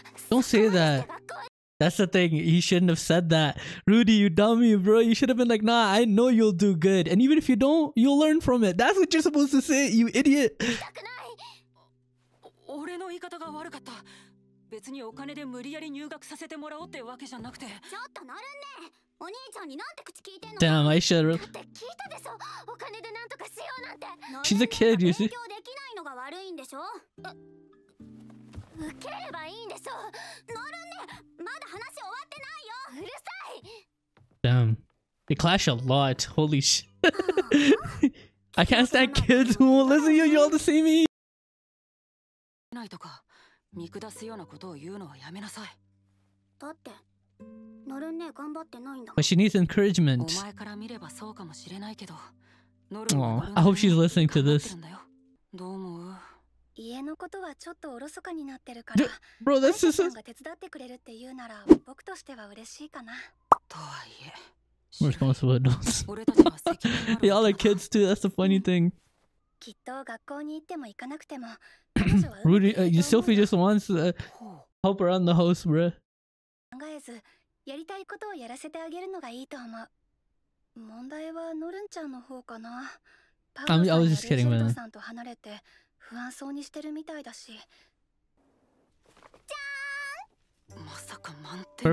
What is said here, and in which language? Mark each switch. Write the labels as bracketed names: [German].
[English] Don't say that. That's the thing. He shouldn't have said that. Rudy, you dummy, bro. You should have been like, nah, I know you'll do good. And even if you don't, you'll learn from it. That's what you're supposed to say, you idiot. [Japanese] 俺の言い方が悪かった。別にお金で無理やり入学させてもらおうってわけじゃなくて。ちょっとなるね。お兄ちゃんになんて口聞いてんの。 [English] Damn, Aisha. [Japanese] だって聞いたでしょ。お金でなんとかしようなんて。 [English] She's a kid, you see. [Japanese] 勉強できないのが悪いんでしょ。受ければいいんでしょ。乗るね。まだ話終わってないよ。うるさい。 [English] Damn. They clash a lot. Holy shit. I can't stand kids who won't listen to you. You all the same me. [Japanese] ないとか見下すようなことを言うのはやめなさい。だって乗るね頑張ってないんだ。 [English] But she needs encouragement. [Japanese] お前から見ればそうかもしれないけど。 [English] Oh, I hope she's listening to this. [Japanese] どう思う？家のことはちょっとおろそかになってるから。 [English] Bro, that's just. [Japanese] が手伝ってくれるって言うなら僕としては嬉しいかな。とはいえ。 [English] Responsible adults. Y'all are kids too. That's the funny thing. [Japanese] きっと学校に行っても行かなくても。 [English] Rudy, Sophie just wants to help around the house, bro. [Japanese] 考えずやりたいことをやらせてあげるのがいいと思う。問題はノルンちゃんの方かな。 [English] I was just kidding, man. [Japanese] さんと離れて不安そうにしてるみたいだし。じゃーん。まさか満点。